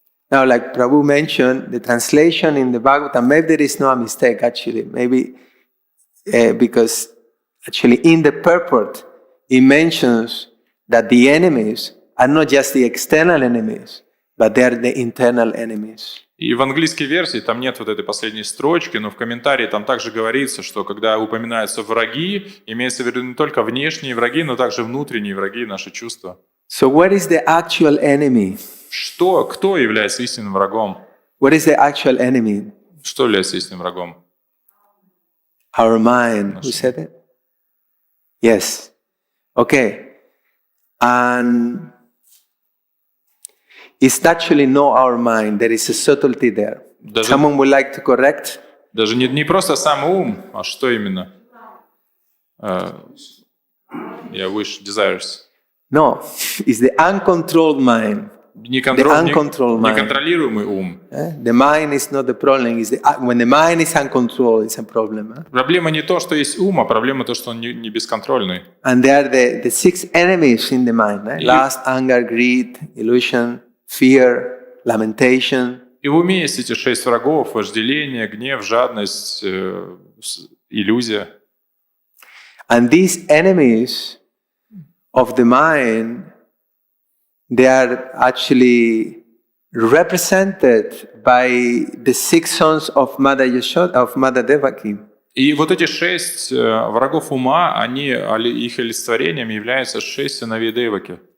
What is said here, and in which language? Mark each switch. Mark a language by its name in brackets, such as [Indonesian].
[English] Now, like Prabhu mentioned, the translation in the Bhagavatam, maybe there is no mistake actually, maybe because actually in the purport, it mentions that the enemies are not just the external enemies, but they are the internal enemies. [Russian] И в английской версии там нет вот этой последней строчки, но в комментарии там также говорится, что когда упоминаются враги, имеется в виду не только внешние враги, но также внутренние враги, наши чувства. [English] So what is the actual enemy? [Russian] Кто является истинным врагом? [English] What is the actual enemy? [Russian] Что является истинным врагом? [English] Our mind. Who said it? Yes. Okay. And it's actually not our mind. There is a subtlety there. Someone would like to correct? [Russian] Даже не просто сам ум, а что именно? [English] Wish, desires. No, it's the uncontrolled mind. [Russian] Неконтролируемый ум. [English] The mind is not the problem. When the mind is uncontrolled, it's a problem. [Russian] Проблема не то, что есть ум, а проблема то, что он не бесконтрольный. [English] And they are the six enemies in the mind. Lust, anger, greed, illusion, fear, lamentation. [Russian] И в уме есть эти 6 врагов: вожделение, гнев, жадность, иллюзия. [English] And these enemies of the mind, they are actually represented by the 6 sons of Mother Yashoda, of Mother Devaki. [Russian] И вот эти 6 врагов ума, их олицетворением являются 6 сыновей Деваки.